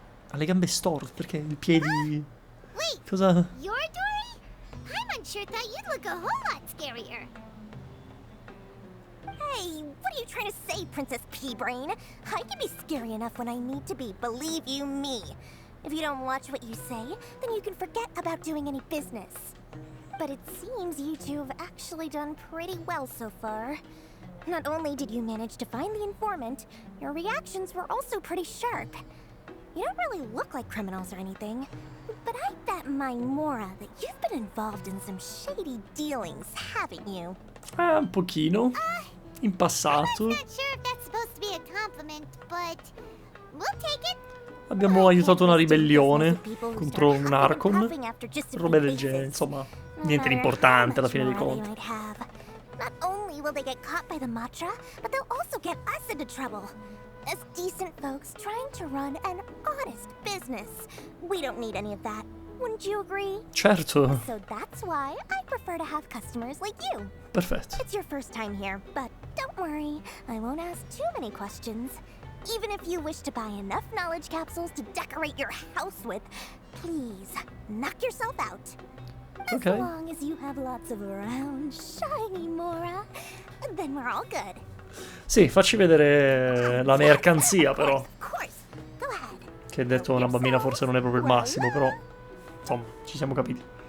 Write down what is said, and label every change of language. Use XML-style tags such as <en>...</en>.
<it>Ha le gambe storte, perché i piedi...</it> <en>Wait,</en> <it>Cosa?</it> <en>you're Dory? I'm unsure thought you'd look a whole lot scarier. Hey, what are you trying to say, Princess Pea-Brain? I can be scary enough when I need to be, believe you me. If you don't watch what you say, then you can forget about doing any business. But it seems you two have actually done pretty well so far. Not only did you manage to find the informant, your reactions were also pretty sharp. You don't really look like criminals or anything, but I bet my Mora that you've been involved in some shady dealings, haven't you?</en> <it>Un pochino. In passato.</it> <en>I'm not sure if that's supposed to be a compliment, but we'll take it.</en> <it>Abbiamo aiutato una ribellione contro un Archon. Robe del genere, insomma. Niente di importante alla fine dei conti.</it> <en>Not only will they get caught by the Matra, but they'll also get us into trouble. As decent folks trying to run an honest business. We don't need any of that. Wouldn't you agree?</en> <it>Certo.</it> <en>So that's why I prefer to have customers like you.</en> <it>Perfetto.</it> <en>It's your first time here, but don't worry, I won't ask too many questions. Even if you wish to buy enough knowledge capsules to decorate your house with, please, knock yourself out. As long as you have lots of round, shiny Mora, then we're all good.</en> <it>Sì, facci vedere la mercanzia però. Che detto una bambina forse non è proprio il massimo, però insomma, ci siamo capiti.</it>